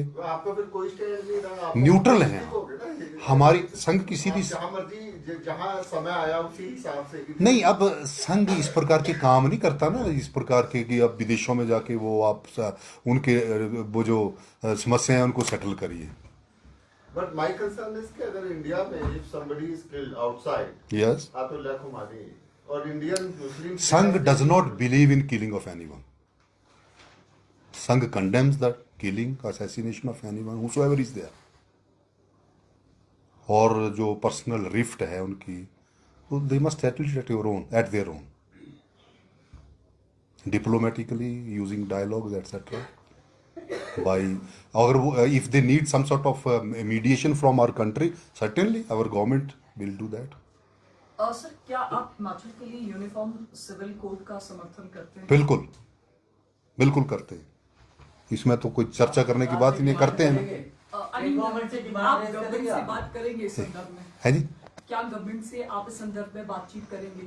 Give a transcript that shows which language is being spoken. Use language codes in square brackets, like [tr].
[hi] आपका फिर कोई स्टैंड नहीं रहा, न्यूट्रल है हमारी संघ किसी भी जहां समय आया उसी हिसाब से नहीं। अब संघ इस प्रकार के काम नहीं करता ना, इस प्रकार के कि अब विदेशों में जाके वो आप उनके वो जो समस्या है उनको सेटल करिए। [en] But my concern is [hi] कि अगर इंडिया में [en] if somebody is killed outside, yes, [hi] आतुल्लाह खुमानी और इंडियन मुस्लिम, [en] Sangh does not believe in killing of anyone. Sangh condemns the killing, assassination of anyone, whosoever is there. [hi] और जो पर्सनल रिफ्ट है उनकी, तो [en] they must settle it at their own, diplomatically, using dialogues, etc. By [hi] अगर वो [en] if they need some sort of mediation from our country, certainly our government will do that. [hi] Sir, क्या आप हिमाचल के लिए uniform civil code का समर्थन करते हैं? बिल्कुल बिल्कुल करते हैं, इसमें तो कोई चर्चा करने की बात ही नहीं, करते हैं ना। आप गवर्नमेंट से बात करेंगे इस संदर्भ में? है जी, क्या गवर्नमेंट से आप इस संदर्भ में बातचीत करेंगे?